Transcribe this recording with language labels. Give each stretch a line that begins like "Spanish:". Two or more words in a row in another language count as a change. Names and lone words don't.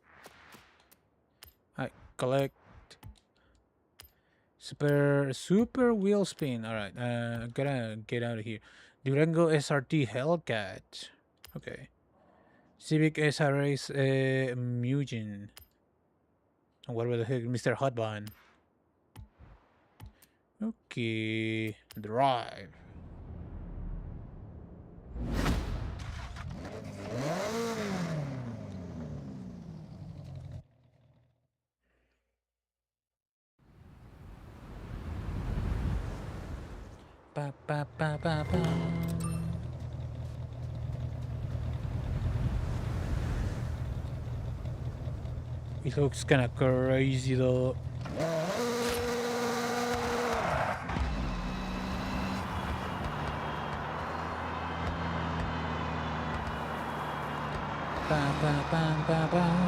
English: I collect super wheel spin. All right, gotta get out of here. Durango SRT Hellcat. Okay. Civic SRS Mugen. What the heck, Mr. Hotbahn? Okay, drive. Ba, ba, ba, ba, ba. It looks kind of crazy though. Ba, ba, ba, ba, ba.